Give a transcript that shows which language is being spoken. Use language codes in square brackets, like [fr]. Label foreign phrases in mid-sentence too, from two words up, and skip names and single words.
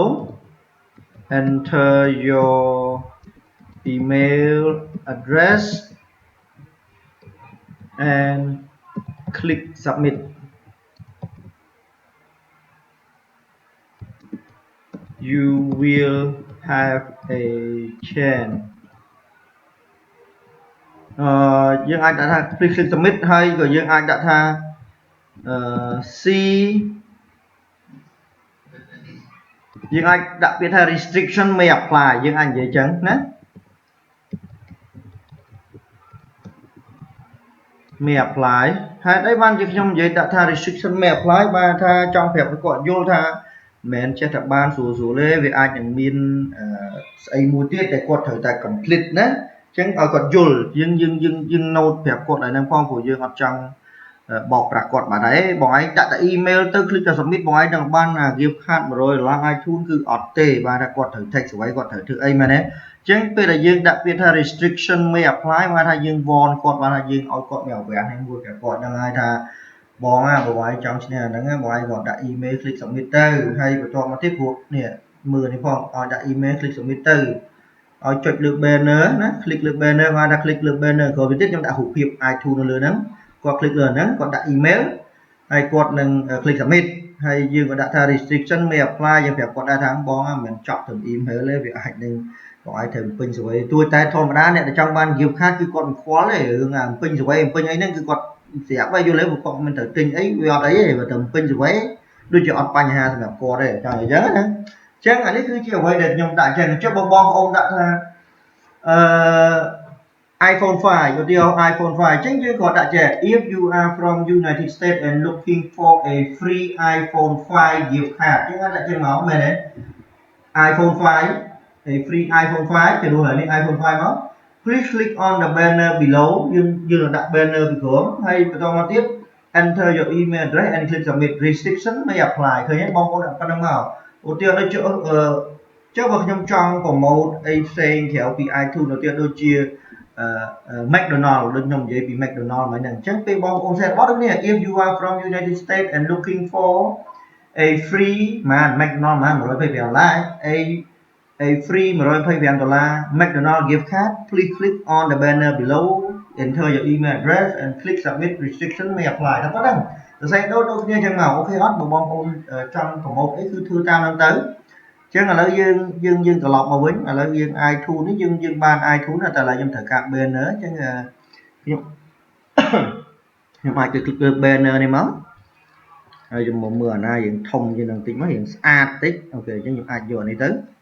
[en] Enter your email address and click submit. You will have a chance. [km] យើងអាចដាក់ថា [en] click submit [km] ហើយក៏យើងអាចដាក់ថាsee យើងអាចដាក់ពាក្យថា [en] restriction may apply [km] យើងអាចនិយាយចឹងណា [en] may apply [km] ហេតុអីបានជាខ្ញុំនិយាយដាក់ថា [en] restriction may apply [km] បានថាចង់ប្រាប់ឲ្យគាត់យល់ថាមិនមែនចេះតែបានស្រួលទេវាអាចនឹងមានស្អីមួយទៀតតែគាត់ត្រូវតែ complete ណាអញ្ចឹងឲ្យគាត់យល់យើង note ប្រាប់ គាត់ឲ្យហ្នឹងផងព្រោះយើងអត់ចង់បោកប្រាស់គាត់បាទហើយបងឯងដាក់តែ email ទៅ click ទៅ submit បងឯងនឹងបាន [en] gift card [km] $100 iTunes គឺអត់ទេបាទថាគាត់ត្រូវ text អ្វីគាត់ត្រូវធ្វើអីមែនទេអញ្ចឹងពេលដែលយើងដាក់ពាក្យថា [en] restriction may apply [km] បានថាយើង warn គាត់បានថាយើងឲ្យគាត់មានអ្វីហ្នឹងមួយគាត់ហ្នឹងហើយថាបងបងឯងចង់ឈ្នះអាហ្នឹងបងឯងគាត់ដាក់ [en] email click submit [km] ទៅហើយបន្ទាប់មកទៀតព្រោះនេះមើលនេះផងឲ្យដាក់ [en] email click submit [km] ទៅ ឲ្យចុចលើ banner ណា click លើ banner គាត់ថា click លើ banner ក្រោយទៀតខ្ញុំដាក់រូបភាព iTunes នៅលើហ្នឹងគាត់ click លើហ្នឹងគាត់ដាក់ email ហើយគាត់ នឹង [en] click submit [km] ហើយយើងក៏ដាក់ថា [en] restriction may apply [km] យើងប្រាប់គាត់ដែរថាបងមិនមែនចប់ទៅ email ទេវាអាចនឹងបងឯងត្រូវពេញសេវាទួយតែធម្មតាអ្នកដែលចង់បាន [en] gift card [km] គឺគាត់មិនខ្វល់ទេរឿងពេញសេវាពេញអីហ្នឹងគឺគាត់ស្រាប់ហើយយល់ទេគាត់មិនត្រូវទិញអីវាអត់អីទេបើទៅពេញសេវាដូចជាអត់បញ្ហាសម្រាប់គាត់ទេចង់អញ្ចឹងណាអញ្ចឹងអានេះគឺជាអ្វីដែលខ្ញុំដាក់អញ្ចឹងចុះបងប្អូនដាក់ថា iPhone 5 ឧទាហរណ៍ iPhone 5 អញ្ចឹងយើងក៏ដាក់ចេះ [en] if you are from United States and looking for a free iPhone 5 gift card [km] អញ្ចឹងដាក់ចេះមកមែនទេ iPhone 5 [en] a free iPhone 5 [km] ទៅនោះហើយនេះ iPhone 5មក please [en] click on the banner below [km] យើងដាក់ banner ពីក្រោមហើយបន្តមកទៀត [en] enter your email address and click submit restriction may apply [km] ឃើញទេបងប្អូនដាក់ប៉ុណ្្នឹងមកឧទាហរណ៍ដូចចុះ បើខ្ញុំចង់ promote អីផ្សេងក្រៅពី iTunes ឧទាហរណ៍ដូចជាMcDonald ដូចខ្ញុំនិយាយពី McDonald ហ្នឹងអញ្ចឹងពេលបងប្អូន share របស់ដូចនេះ [en] if you are from United States and looking for a free McDonald $125 a free $125 McDonald gift card please click on the banner below enter your email address and click submit restriction may apply [km] តែប៉ុណ្្នឹងសរសេរដូចគ្នាអញ្ចឹងមកអូខេអត់បើបងប្អូនចង់ promote អីគឺធ្វើតាមហ្នឹងទៅចឹងឥឡូវយើងត្រឡប់មកវិញឥឡូវយើង iTunes នេះយើងបាន iTunes តែឥឡូវខ្ញុំត្រូវការ banner អញ្ចឹង ខ្ញុំអាចទៅ click លើ banner នេះមកហើយខ្ញុំមកមើលអាណាយើងធំជាងនឹងតិចមកយើងស្អាតតិចអូខេអញ្ចឹងខ្ញុំអាចយកអានេះទៅ